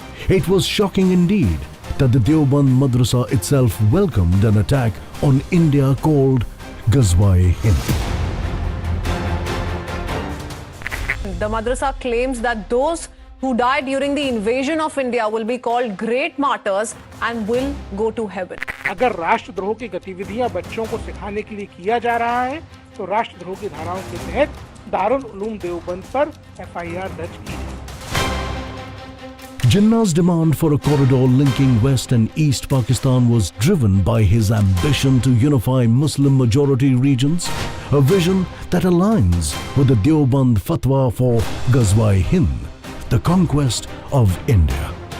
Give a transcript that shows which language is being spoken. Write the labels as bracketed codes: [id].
[en] It was shocking indeed that the Deoband Madrasa itself welcomed an attack on India called Ghazwa-e-Hind. The madrasa claims that those who died during the invasion of India will be called great martyrs and will go to heaven. [hi] अगर राष्ट्रद्रोह की गतिविधियां बच्चों को सिखाने के लिए किया जा रहा है, तो राष्ट्रद्रोह की धाराओं के तहत दारुल उलूम देवबंद पर एफआईआर दर्ज की है. [en] Jinnah's demand for a corridor linking West and East Pakistan was driven by his ambition to unify Muslim-majority regions, a vision that aligns with the Deoband fatwa for Ghazwa-e-Hind, the conquest of India.